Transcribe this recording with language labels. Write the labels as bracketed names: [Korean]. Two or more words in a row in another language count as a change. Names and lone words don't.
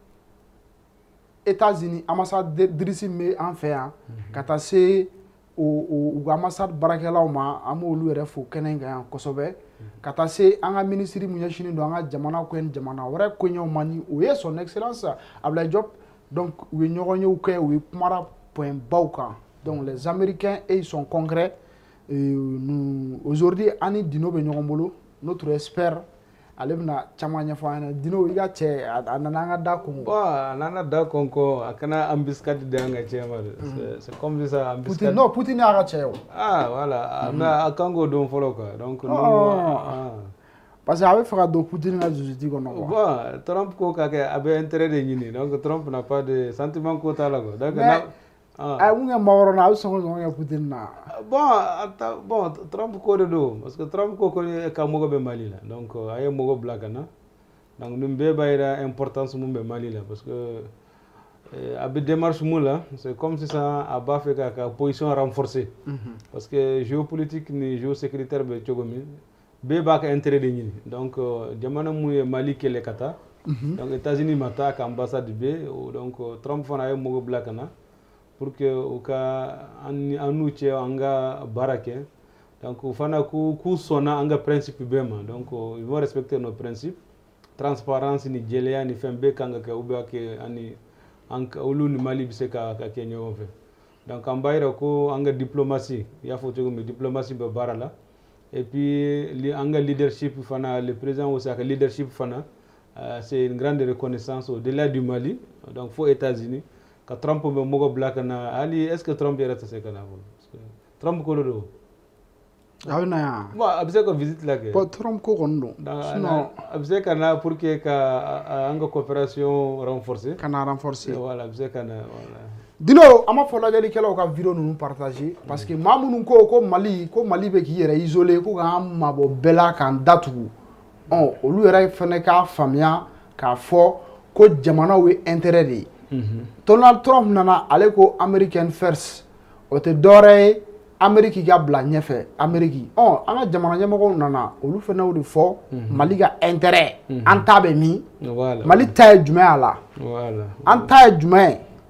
[Bambara] États-Unis ambassadrice bɛ an fɛ yan ka taa se u ka ambassade baarakɛlaw ma an b'olu yɛrɛ fo kɛnɛ kan yan kosɛbɛ ka taa se an ka ministre mun ɲɛsinnen don an ka jamana ko ni jamana wɛrɛ koɲɛw ma ni o ye [French] son excellence [Bambara] Abdoulaye Diop donc u ye ɲɔgɔn yew kɛ u ye kumara point baw kan [French] donc les Américains ils sont concrets [Bambara] aujourd'hui ani Dino bɛ ɲɔgɔn bolo [French] notre expert [Bambara] ale bɛna caman ɲɛfɔ an ɲɛna Dino i ka cɛ a nana an ka da Congo a nana da Congo a kana embuscade de an ka cɛ ma [French] c'est comme ça [Bambara] embuscade non Poutine y'a ka cɛ o [French] voilà mais [Bambara] a Congo don fɔlɔ [French] quoi donc parce que [Bambara] a bɛ fɛ ka don Poutine ka jusiti kɔnɔ quoi bon Trump ko ka kɛ a bɛ intérêt de ɲini [French] donc Trump n'a pas de sentiment [Bambara] ko t'a la [French] quoi donc [Bambara] a mun kɛ Makɔrɔ na a bɛ sɔn ka ɲɔgɔn kɛ Poutine na bon Trump ko de don [French] parce que [Bambara] Trump ko ka mɔgɔ bɛ Mali la donc a ye mɔgɔ bila ka na donc nin bɛɛ b'a yira importance mun bɛ Mali la [French] parce que [Bambara] a bɛ démarche mun la [French] c'est comme [Bambara] sisan a b'a fɛ k'a ka [French] position renforcer parce que géopolitique [Bambara] ni géosécuritaire bɛ cogo min bɛɛ b'a ka intérêt de ɲini donc jamana mun ye Mali kɛlɛ ka taa donc États-Unis ma taa ka ambassade bɛ donc Trump fana a ye mɔgɔ bila ka na [French] pour que [Bambara] u ka an n'u cɛ an ka baara kɛ donc u fana k'u sɔnna an ka principe bɛɛ ma [French] donc ils vont respecter nos principes [Bambara] transparence ni jɛlenya ni fɛn bɛɛ kan ka kɛ u bɛ kɛ ani olu ni Mali bɛ se ka kɛ ɲɔgɔn fɛ donc an b'a yira ko an ka diplomatie i y'a fɔ cogo min diplomatie bɛ baara la [French] et puis [Bambara] an ka leadership fana [French] le président aussi [Bambara] a ka leadership fana [French] c'est une grande reconnaissance au-delà du Mali donc [Bambara] fo États-Unis ka Trump bɛ mɔgɔ bila ka na hali [French] est-ce que [Bambara] Trump yɛrɛ tɛ se ka na [French] parce que [Bambara] Trump ko de don a bɛ na yan bon a bɛ se ka visite la kɛ Trump ko kɔni don sinon a bɛ se ka na [French] pour que [Bambara] ka an ka coopération renforcer kana renforcer voilà a bɛ se ka na voilà Dino an b'a fɔ lajɛlikɛlaw ka vidéo ninnu partager [French] parce que [Bambara] maa minnu ko Mali bɛ k'i yɛrɛ isoler ko k'an mabɔ bɛɛ la k'an datugu olu yɛrɛ fɛnɛ k'a faamuya k'a fɔ ko jamanaw ye intérêt de ye Donald Trump nana ale ko [English] American first [Bambara] o tɛ dɔwɛrɛ ye Amérique ka bila ɲɛfɛ Amérique an ka jamana ɲɛmɔgɔw nana olu fɛnɛ y'o de fɔ Mali ka intérêt an ta bɛ min Mali ta ye jumɛn a la an ta ye jumɛn ye